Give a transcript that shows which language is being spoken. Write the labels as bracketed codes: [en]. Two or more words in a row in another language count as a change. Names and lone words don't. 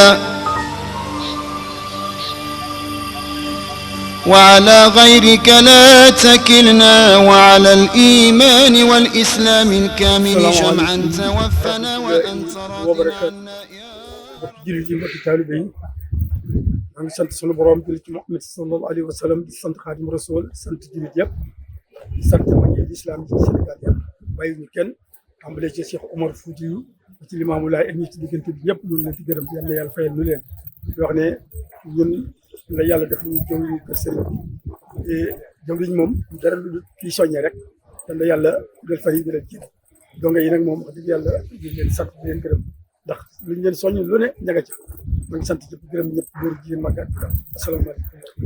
[ar] وعلى غيرك لا تكلنا وعلى الإيمان والإسلام الكامل جمعا توفنا وأنت راض عنا يا رب. [wo] maa ngi sant sunu borom julli ci Muhammad [ar] صلى الله عليه وسلم [wo] di sant Xaadim Rasul sant jullit yëpp di sant mag yi lislaam yi ci Sénégal yëpp bàyyi ñu kenn tàmbalee ci Cheikh Omar Foutiyou ci Limaamu Laay ak ñi ci diggante bi ñëpp ñu ngi leen di gërëm yàlla yàlla fayal ñu leen di wax ne ñun la yàlla def ñu jëw ñu kër sëriñ bi te jëw liñ moom dara lu kii soññee rek dan la yàlla del fay yi di leen jiit donga yi nag moom wax dëgg yàlla ñu leen sant di leen gërëm ndax luñ leen soññ lu ne ñaga ca ma ngi sant ñëpp gërëm ñëpp góor jigéen mag ak asalaamaaleykum.